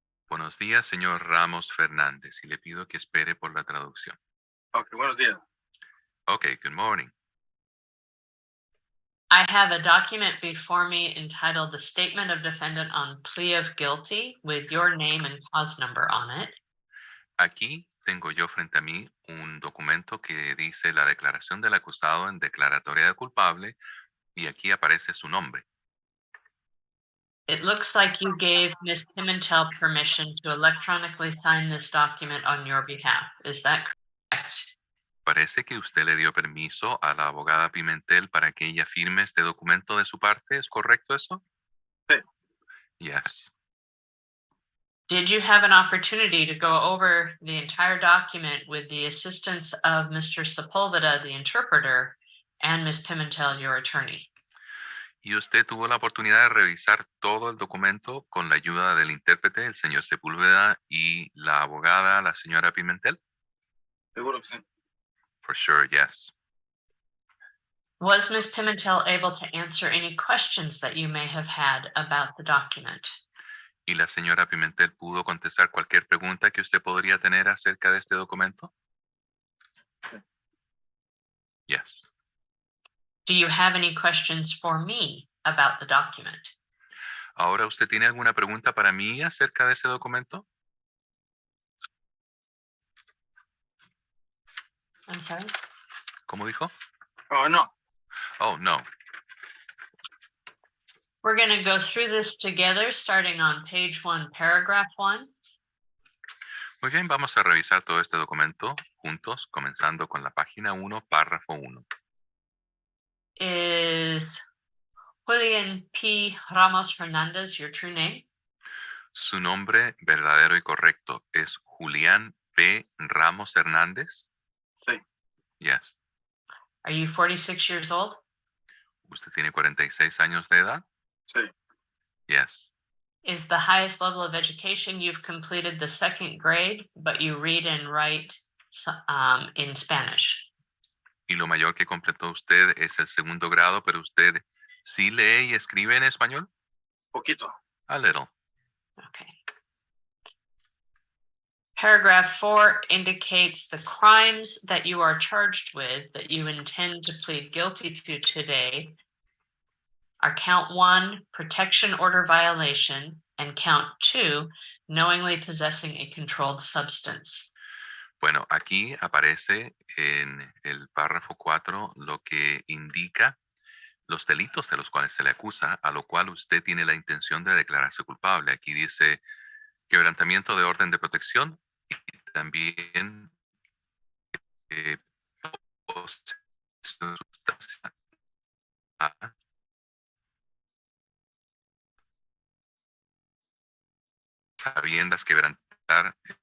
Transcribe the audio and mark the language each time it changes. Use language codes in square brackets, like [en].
[es] Buenos días, señor Ramos Fernández, y le pido que espere por la traducción. Ok, buenos días. [en] Okay, good morning. I have a document before me entitled The Statement of Defendant on Plea of Guilty with your name and cause number on it. [es] Aquí tengo yo frente a mí un documento que dice la declaración del acusado en declaratoria de culpable y aquí aparece su nombre. [en] It looks like you gave Ms. Pimentel permission to electronically sign this document on your behalf. Is that correct? [es] Parece que usted le dio permiso a la abogada Pimentel para que ella firme este documento de su parte. ¿Es correcto eso? Sí. [en] Yes. Did you have an opportunity to go over the entire document with the assistance of Mr. Sepulveda, the interpreter, and Ms. Pimentel, your attorney? [es] ¿Y usted tuvo la oportunidad de revisar todo el documento con la ayuda del intérprete, el señor Sepúlveda, y la abogada, la señora Pimentel? Seguro que sí. [en] For sure, yes. Was Ms. Pimentel able to answer any questions that you may have had about the document? [es] ¿Y la señora Pimentel pudo contestar cualquier pregunta que usted podría tener acerca de este documento? [en] Yes. Do you have any questions for me about the document? [es] ¿Ahora usted tiene alguna pregunta para mí acerca de ese documento? [en] I'm sorry? [es] ¿Cómo dijo? Oh, no. [en] Oh, no. We're going to go through this together, starting on page 1, paragraph 1. [es] Muy bien, vamos a revisar todo este documento juntos, comenzando con la página 1, párrafo 1. [en] Is Julian P. Ramos Fernandez your true name? [es] Su nombre verdadero y correcto es Julián P. Ramos Hernández. Sí. [en] Yes. Are you 46 years old? [es] ¿Usted tiene 46 años de edad? Sí. [en] Yes. Is the highest level of education you've completed the 2nd grade, but you read and write in Spanish? [es] Y lo mayor que completó usted es el 2º grado, pero usted sí lee y escribe en español? Poquito. [en] A little. Okay. Paragraph 4 indicates the crimes that you are charged with that you intend to plead guilty to today are count 1, protection order violation, and count 2, knowingly possessing a controlled substance. [es] Bueno, aquí aparece en el párrafo 4 lo que indica los delitos de los cuales se le acusa, a lo cual usted tiene la intención de declararse culpable. Aquí dice quebrantamiento de orden de protección y también posesión de sustancia sabiendas quebrantar